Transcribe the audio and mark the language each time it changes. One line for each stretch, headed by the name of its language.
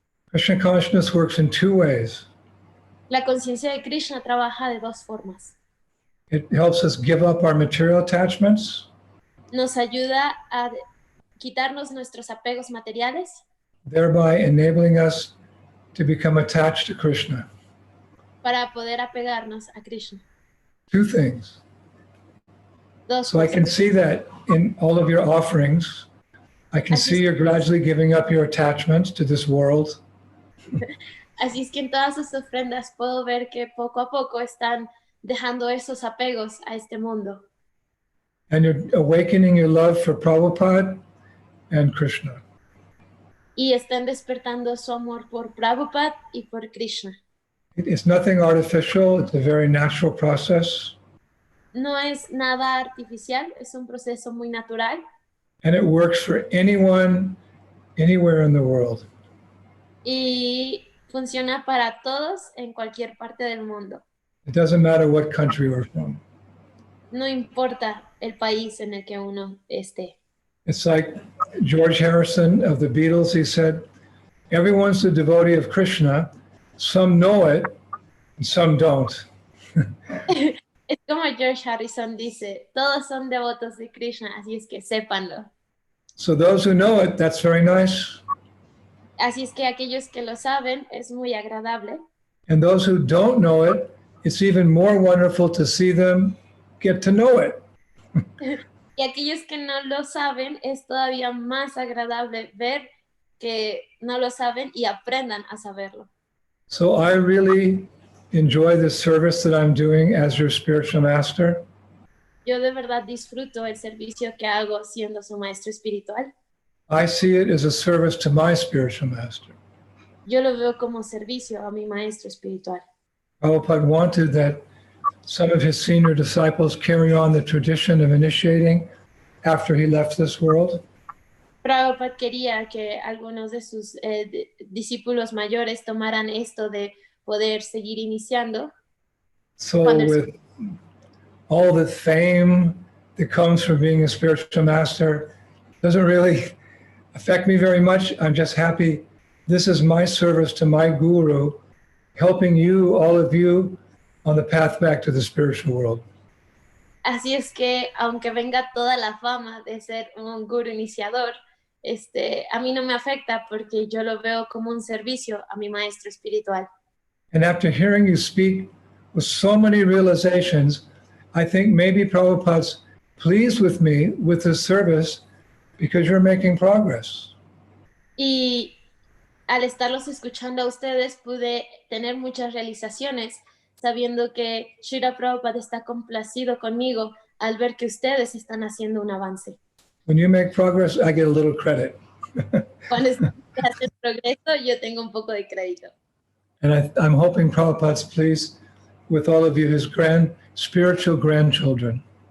English: Krishna consciousness works in two ways.
Spanish: La conciencia de Krishna trabaja de dos formas.
English: It helps us give up our material attachments,
Spanish: Nos ayuda a quitarnos nuestros apegos materiales,
English: thereby enabling us to become attached to Krishna.
Spanish: para poder apegarnos a Krishna.
English: Two things.
Spanish: Dos
English: So I
Spanish: cosas.
English: can see that in all of your offerings. I can see you're gradually giving up your attachments to this world.
Spanish: Así es que en todas sus ofrendas puedo ver que poco a poco están dejando esos apegos a este mundo.
English: And you're awakening your love for Prabhupada and Krishna.
Spanish: Y están despertando su amor por Prabhupada y por Krishna.
English: It's nothing artificial. It's a very natural process.
Spanish: No es nada artificial, es un proceso muy natural
English: And it works for anyone, anywhere in the world.
Spanish: y funciona para todos en cualquier parte del mundo.
English: It doesn't matter what country we're from.
Spanish: No importa el país en el que uno esté.
English: It's like George Harrison of the Beatles, he said, everyone's a devotee of Krishna. Some know it, and some don't.
Spanish: Es como George Harrison dice, todos son devotos de Krishna, así es que sépanlo.
English: So those who know it, that's very nice.
Spanish: Así es que aquellos que lo saben es muy agradable.
English: And those who don't know it, it's even more wonderful to see them get to know it.
Spanish: Y aquellos que no lo saben es todavía más agradable ver que no lo saben y aprendan a saberlo.
English: So I really enjoy the service that I'm doing as your spiritual master.
Spanish: Yo de verdad disfruto el servicio que hago siendo su maestro espiritual.
English: I see it as a service to my spiritual master.
Spanish: Yo lo veo como servicio a mi maestro espiritual.
English: Prabhupada wanted that some of his senior disciples carry on the tradition of initiating after he left this world.
Spanish: Prabhupada quería que algunos de sus discípulos mayores tomaran esto de poder seguir iniciando.
English: So with all the fame that comes from being a spiritual master, doesn't really affect me very much. I'm just happy this is my service to my guru, helping you, all of you, on the path back to the spiritual world.
Spanish: Así es que, aunque venga toda la fama de ser un guru iniciador, a mí no me afecta porque yo lo veo como un servicio a mi maestro espiritual.
English: And after hearing you speak with so many realizations, I think maybe Prabhupada's pleased with me with this service because you're making progress.
Spanish: Y al estarlos escuchando a ustedes pude tener muchas realizaciones sabiendo que Srila Prabhupada está complacido conmigo al ver que ustedes están haciendo un avance.
English: When you make progress, I get a little credit.
Spanish: Cuando ustedes hacen progreso, yo tengo un poco de crédito.
English: And I'm hoping Prabhupada's pleased with all of you, his spiritual grandchildren.